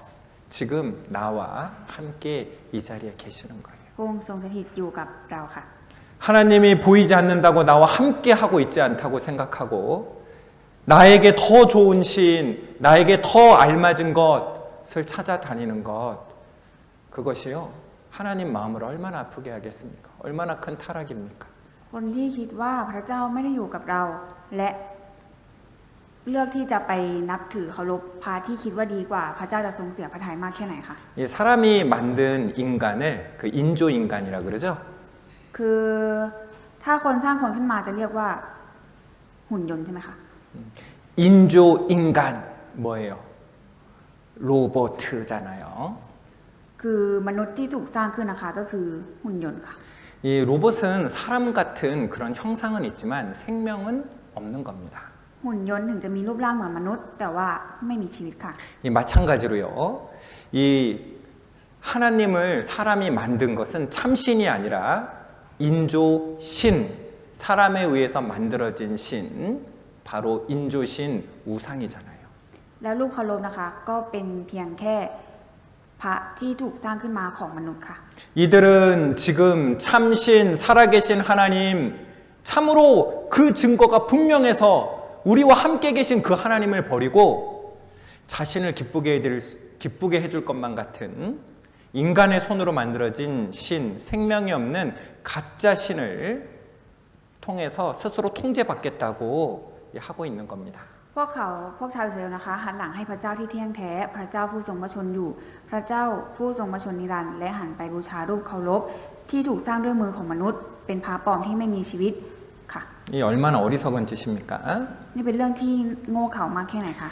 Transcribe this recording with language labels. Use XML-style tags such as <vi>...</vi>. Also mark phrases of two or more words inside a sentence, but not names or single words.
<ko>지금 나와 함께 이 자리에 계시는 거예요.</ko> <th>พระองค์ทรงสถิตอยู่กับเราค่ะ</th> <ko>하나님이 보이지 않는다고 나와 함께 하고 있지 않다고 생각하고 나에게 더 좋은 신, 나에게 더 알맞은 것을 찾아다니는 것 그것이요 하나님 마음을 얼마나 아프게 하겠습니까? 얼마나 큰 타락입니까?</ko> <th>คนที่คิดว่าพระเจ้าไม่ได้อยู่กับเรา และเลือกที่จะไปนับถือเคารพพระที่คิดว่าดีกว่า พระเจ้าจะทรงเสียพระทัยมากแค่ไหนคะ</th> <ko>이 사람이 만든 인간을 그 인조 인간이라 그러죠.</ko> <th>คือถ้าคนสร้างคนขึ้นมาจะเรียกว่าหุ่นยนต์ใช่ไหมคะ</th> <ko>인조 인간 뭐예요? 로봇잖아요.</ko> <th>คือมนุษย์ที่ถูกสร้างขึ้นนะคะก็คือหุ่นยนต์ค่ะ</th> <ko>이 로봇은 사람 같은 그런 형상은 있지만 생명은 없는 겁니다.</ko> <th>หุ่นยนต์ถึงจะมีรูปร่างเหมือนมนุษย์ แต่ว่าไม่มีชีวิตค่ะ</th> <ko>이 마찬가지로요. 이 하나님을 사람이 만든 것은 참신이 아니라 인조 신, 사람에 의해서 만들어진 신, 바로 인조신 우상이잖아요.</ko> <th>แล้วรูปเคารพนะคะก็เป็นเพียงแค่พระที่ถูกสร้างขึ้นมาของมนุษย์ค่ะ</th> <ko>이들은 지금 참신 살아계신 하나님 참으로 그 증거가 분명해서 우리와 함께 계신 그 하나님을 버리고 자신을 기쁘게 해줄 것만 같은 인간의 손으로 만들어진 신, 생명이 없는 가짜 신을 통해서 스스로 통제받겠다고 하고 있는 겁니다.</ko> <th>พวกชาวอิสราเอลนะคะหันหลังให้พระเจ้าที่เที่ยงแท้พระเจ้าผู้ทรงพระชนอยู่ พระเจ้าผู้ทรงพระชนนิรันดร์และหันไปบูชารูปเคารพที่ถูกสร้างด้วยมือของมนุษย์ เป็นพระปลอมที่ไม่มีชีวิตค่ะ</th> <ko>이 얼마나 어리석은 짓입니까?</ko> <th>นี่เป็นเรื่องที่โง่เขามากแค่ไหนคะ</th>